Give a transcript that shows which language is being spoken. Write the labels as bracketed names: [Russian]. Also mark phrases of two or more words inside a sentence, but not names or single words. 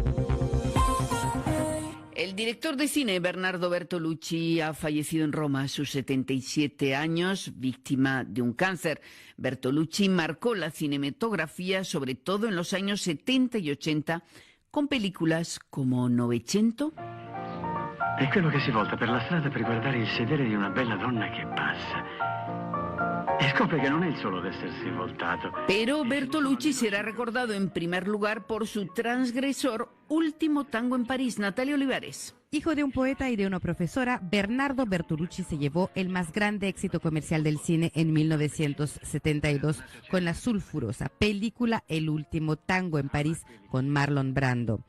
[Spanish] El director de cine Bernardo Bertolucci ha fallecido en Roma a sus 77 años, víctima de un cáncer. Bertolucci marcó la cinematografía, sobre todo en los años 70 y 80, con películas como Novecento. [Italian] È quello che si volta per la strada per guardare il sedere di una bella donna che passa. E scopre che non è il solo d'essersi voltato. [Spanish] Pero Bertolucci será recordado en primer lugar por su transgresor Último Tango en París. Natalia Olivares. Hijo de un poeta y de una profesora, Bernardo Bertolucci se llevó el más grande éxito comercial del cine en 1972 con la sulfurosa película El Último Tango en París con Marlon Brando.